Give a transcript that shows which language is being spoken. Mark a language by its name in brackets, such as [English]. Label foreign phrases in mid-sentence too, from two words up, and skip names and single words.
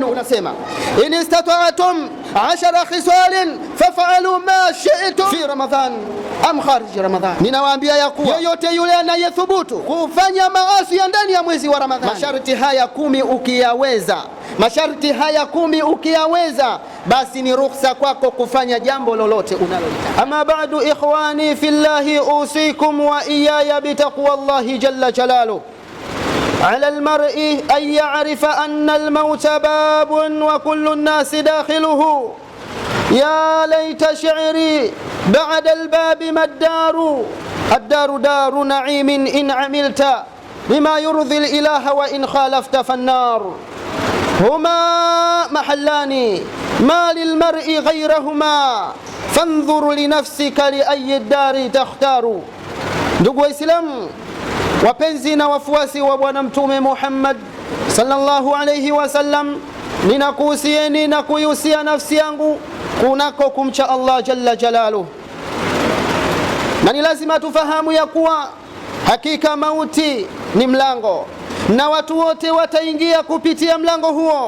[Arabic] Unasema إن استطعتم 10 خصال فافعلوا ما شئتم في رمضان أم خارج رمضان. [Swahili] Ninawaambia ya kuwa yoyote yule anayethubutu kufanya maasi ya ndani ya mwezi wa Ramadhani, masharti haya 10 ukiyaweza, basi ni ruhusa kwako kufanya jambo lolote unalolitaka. [Arabic] أما بعد، إخواني في الله، أوصيكم وإياي بتقوى الله جل جلاله. على المرء أن يعرف أن الموت باب وكل الناس داخله. يا ليت شعري بعد الباب ما الدار. الدار دار نعيم إن عملت بما يرضي الإله وإن خالفت فالنار. هما محلان ما للمرء غيرهما فانظر لنفسك لأي الدار تختار. [Swahili] ndugu Waislamu wapenzi na wafuasi wa Bwana Mtume Muhammad [Arabic] صلى الله عليه وسلم, [Swahili] ninakuhusieni na kuihusia nafsi yangu kunako kumcha Allah [Arabic] جل جلاله. [Swahili] Na ni lazima tufahamu ya kuwa hakika mauti ni mlango na watu wote wataingia kupitia mlango huo.